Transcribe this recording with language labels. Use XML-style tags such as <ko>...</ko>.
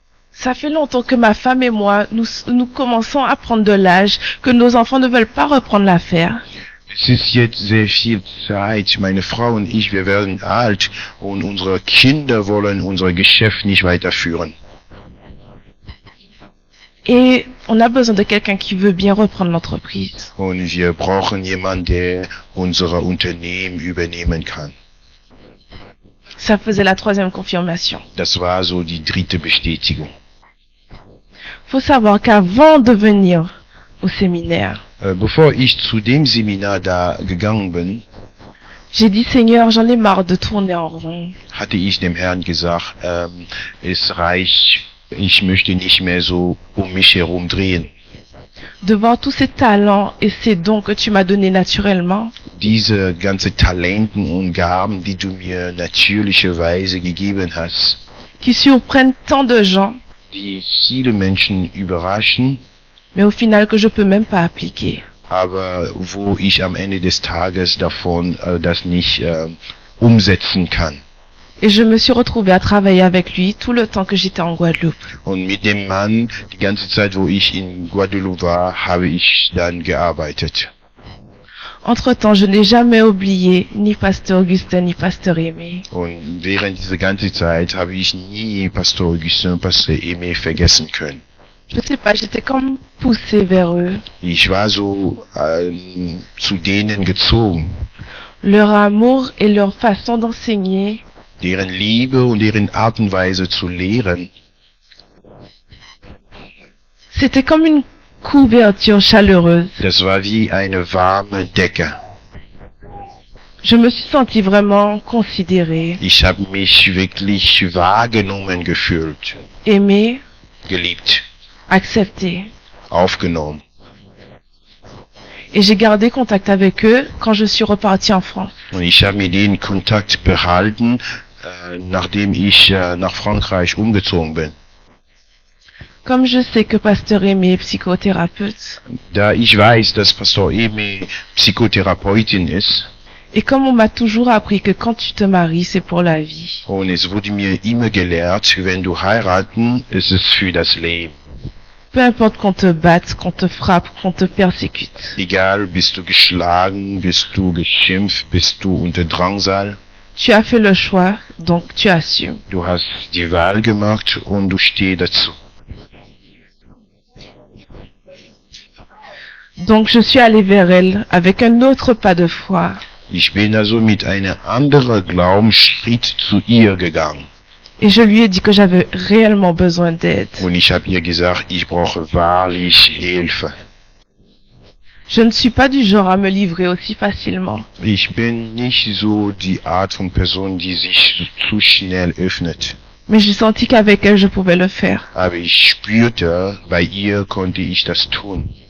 <fr>Ça fait longtemps que ma femme et moi, nous commençons à prendre de l'âge, que nos enfants ne veulent pas reprendre l'affaire.</fr> <de>Es ist jetzt sehr viel Zeit. Meine Frau und ich, wir werden alt und unsere Kinder wollen unser Geschäft nicht weiterführen.</de> <fr>Et on a besoin de quelqu'un qui veut bien reprendre l'entreprise.</fr> <de>Und wir brauchen jemanden, der unser Unternehmen übernehmen kann.</de> <fr>Ça faisait la troisième confirmation.</fr> <de>Das war so die dritte Bestätigung.</de> <fr>Faut savoir qu'avant de venir au séminaire,</fr> <de>Bevor ich zu dem Seminar da gegangen bin,</de> <fr>j'ai dit Seigneur, j'en ai marre de tourner en rond.</fr> <de>hatte ich dem Herrn gesagt, es reicht, ich möchte nicht mehr so um mich herum drehen.</de> <fr>De voir tous ces talents et ces dons que tu m'as donnés naturellement,</fr> <de>Diese ganze Talenten und Gaben, die du mir natürlicherweise gegeben hast,</de> <fr>qui surprennent tant de gens,</fr> <de>die viele Menschen überraschen,</de> <fr>mais au final que je peux même pas appliquer.</fr> <de>aber wo ich am Ende des Tages davon das nicht umsetzen kann.</de> <fr>Et je me suis retrouvée à travailler avec lui tout le temps que j'étais en Guadeloupe.</fr> <de>Und mit dem Mann, die ganze Zeit, wo ich in Guadeloupe war, habe ich dann gearbeitet.</de> <fr>Entre-temps, je n'ai jamais oublié ni Pasteur Augustin ni Pasteur Aimé.</fr> <de>Und während dieser ganzen Zeit habe ich nie Pastor Augustin, Pastor Aimé vergessen können.</de> <fr>Je sais pas, j'étais comme poussée vers eux.</fr> <de>Ich war so zu denen gezogen.</de> <fr>Leur amour et leur façon d'enseigner,</fr> <de>Deren Liebe und deren Art und Weise zu lehren,</de> <fr>c'était comme une couverture chaleureuse.</fr> <de>das war wie eine warme Decke.</de> <fr>Je me suis sentie vraiment considérée,</fr> <de>Ich habe mich wirklich wahrgenommen gefühlt,</de> <fr>aimée,</fr> <de>geliebt,</de> <fr>acceptée.</fr> <de>aufgenommen.</de> <fr>Et j'ai gardé contact avec eux quand je suis repartie en France.</fr> <de>Und ich habe mir den Kontakt behalten, nachdem ich nach Frankreich umgezogen bin.</de> <fr>Comme je sais que Pasteur Aimé est psychothérapeute,</fr> <de>Da ich weiß, dass Pastor Emi Psychotherapeutin ist,</de> <fr>et comme on m'a toujours appris que quand tu te maries, c'est pour la vie,</fr> <de>und es wurde mir immer gelehrt, wenn du heiraten, ist es für das Leben.</de> <fr>peu importe qu'on te batte, qu'on te frappe, qu'on te persécute,</fr> <de>Egal, bist du geschlagen, bist du geschimpft, bist du unter Drangsal,</de> <fr>tu as fait le choix, donc tu assumes.</fr> <de>Du hast die Wahl gemacht und du stehst dazu.</de> <fr>Donc je suis allée vers elle avec un autre pas de foi.</fr> <de>Ich bin also mit einem anderen Glaubensschritt zu ihr gegangen.</de> <fr>Et je lui ai dit que j'avais réellement besoin d'aide.</fr> <de>Und ich habe ihr gesagt, ich brauche wahrlich Hilfe.</de> <fr>Je ne suis pas du genre à me livrer aussi facilement.</fr> <de>Ich bin nicht so die Art von Person, die sich zu schnell öffnet.</de> <fr>Mais j'ai senti qu'avec elle, je pouvais le faire.</fr> <de>Aber ich spürte, bei ihr konnte ich das tun.</de>